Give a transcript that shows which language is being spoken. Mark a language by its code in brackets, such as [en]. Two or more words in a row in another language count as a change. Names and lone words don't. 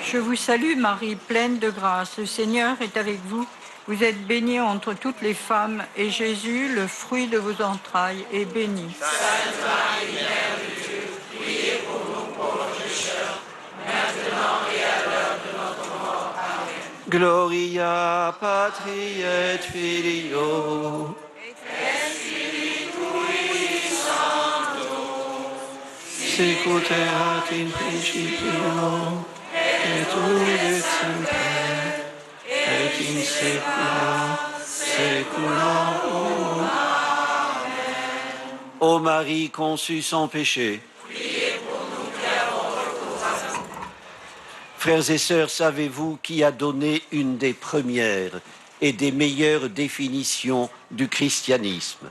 [fr] Je vous salue Marie, pleine de grâce. Le Seigneur est avec vous. Vous êtes bénie entre toutes les femmes, et Jésus, le fruit de vos entrailles, est béni. Sainte Marie, Mère de Dieu, priez pour nous pauvres pécheurs, maintenant et à l'heure de notre mort. Amen. [la] Gloria Patri et Filio. Sicut erat in principio, et nunc et semper, et in saecula saeculorum. [fr] Ô Marie conçue sans péché, frères et sœurs, savez-vous qui a donné une des premières et des meilleures définitions du christianisme?